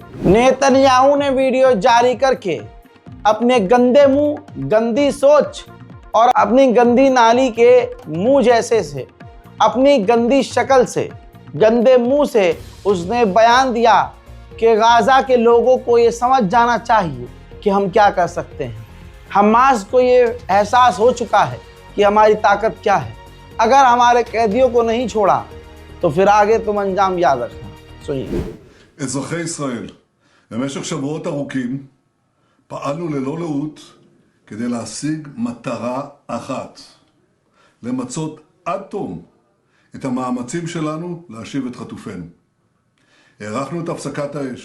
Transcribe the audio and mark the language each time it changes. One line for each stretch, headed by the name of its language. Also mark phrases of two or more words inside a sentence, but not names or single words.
Hindi: नेतन्याहू ने वीडियो जारी करके अपने गंदे मुंह, गंदी सोच और अपनी गंदी नाली के मुंह जैसे से, अपनी गंदी शक्ल से, गंदे मुंह से उसने बयान दिया कि गाजा के लोगों को ये समझ जाना चाहिए कि हम क्या कर सकते हैं। हमास को ये एहसास हो चुका है कि हमारी ताकत क्या है। अगर हमारे कैदियों को नहीं छोड़ा तो फिर आगे तुम अंजाम याद रखना। सुनिए।
Hebrew: אזרחי ישראל, במשך שבועות ארוכים פעלנו ללא לאות כדי להשיג מטרה אחת, למצות עד תום את המאמצים שלנו להשיב את חטופינו. הארכנו את הפסקת האש.